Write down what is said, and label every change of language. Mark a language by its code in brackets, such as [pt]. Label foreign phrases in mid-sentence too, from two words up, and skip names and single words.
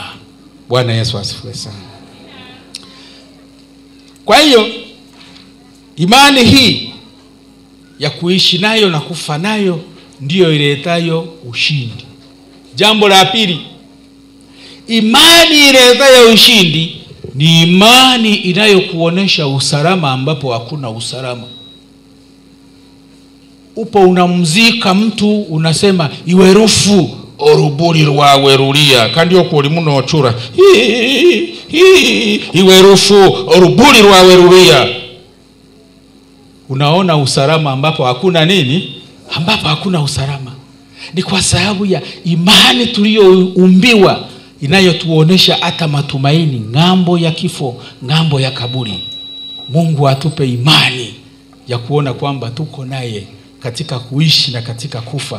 [sw] Bwana Yesu asifiwe sana. Kwa hiyo imani hii ya kuishi nayo na kufa nayo ndiyo iletayo ushindi. Jambo la pili, imani iletayo ushindi ni imani inayokuonesha usalama ambapo hakuna usalama. Upo unamzika mtu, unasema [hay] iwerufu oruburi rwawe rulia kandi okuri muno ochura iwerufu oruburi rwawe rulia. [sw] Unaona usalama ambapo hakuna nini? Ambapo hakuna usalama. Ni kwa sababu ya imani tuliyoumbiwa inayotuonesha hata matumaini ngambo ya kifo, ngambo ya kaburi. Mungu atupe imani ya kuona kwamba tuko naye katika kuishi na katika kufa.